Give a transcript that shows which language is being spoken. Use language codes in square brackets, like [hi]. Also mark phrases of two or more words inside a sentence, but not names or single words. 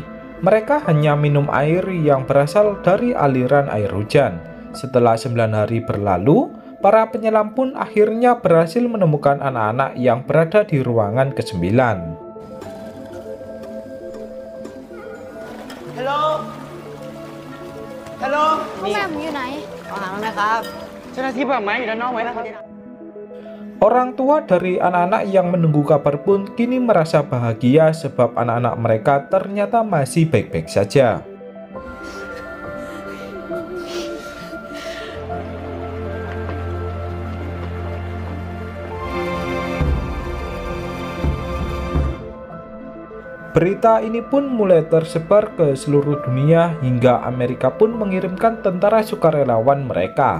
[id] Mereka hanya minum air yang berasal dari aliran air hujan. Setelah 9 hari berlalu, para penyelam pun akhirnya berhasil menemukan anak-anak yang berada di ruangan ke-9. Hello [th] พ่อแม่ผมอยู่ไหน ขอหาหน่อยครับเจ้าหน้าที่ป่าไม้อยู่ด้านนอกไหมนะครับ [id] Orang tua dari anak-anak yang menunggu kabar pun kini merasa bahagia sebab anak-anak mereka ternyata masih baik-baik saja. Berita ini pun mulai tersebar ke seluruh dunia hingga Amerika pun mengirimkan tentara sukarelawan mereka.